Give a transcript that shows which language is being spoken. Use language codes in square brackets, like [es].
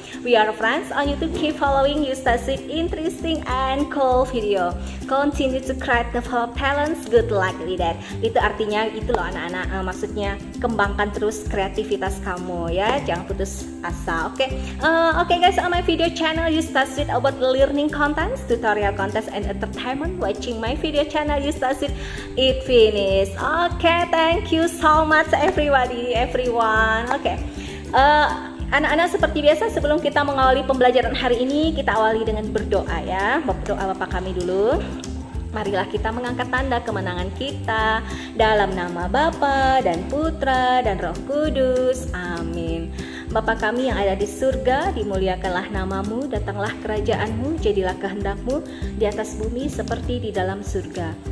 [en] We are friends on YouTube. Keep following Yustasid interesting and cool video. Continue to create the talents. Good luck with that. [id] Itu artinya itu loh anak-anak. Maksudnya kembangkan terus kreativitas kamu ya. Jangan putus asa. [en] Oke, okay guys, on my video channel Yustasid about learning contents, tutorial contents, and entertainment. Watching my video channel Yustasid it finished. Okay, thank you so much everyone. Okay. [id] Anak-anak, seperti biasa sebelum kita mengawali pembelajaran hari ini, kita awali dengan berdoa ya. Berdoa Bapa kami dulu. Marilah kita mengangkat tanda kemenangan kita dalam nama Bapa dan Putra dan Roh Kudus. Amin. Bapa kami yang ada di surga, dimuliakanlah namamu, datanglah kerajaanmu, jadilah kehendakmu di atas bumi seperti di dalam surga.